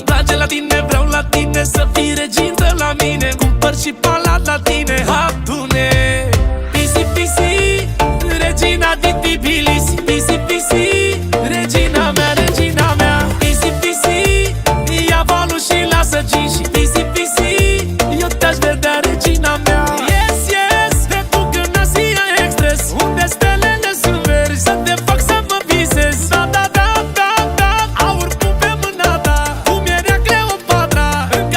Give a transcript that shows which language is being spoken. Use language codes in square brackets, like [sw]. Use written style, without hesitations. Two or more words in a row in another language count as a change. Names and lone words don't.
[ro] Place la tine, vreau la tine, să fii regintă la mine, cumpăr și palat la tine, adune. Pisi, pisi, regina din Tbilisi. Pisi, pisi, regina mea, regina mea. Pisi, pisi, ia valul și lasă ginși. Pisi, pisi, eu te-aș vedea, regina mea. [en] Yes, yes, [ro] te duc în Asia Express, unde stelele sunt verzi, să te fac să mă visezi. Da, da, da, da, da, aur pun pe mâna ta, cum era Cleopatra.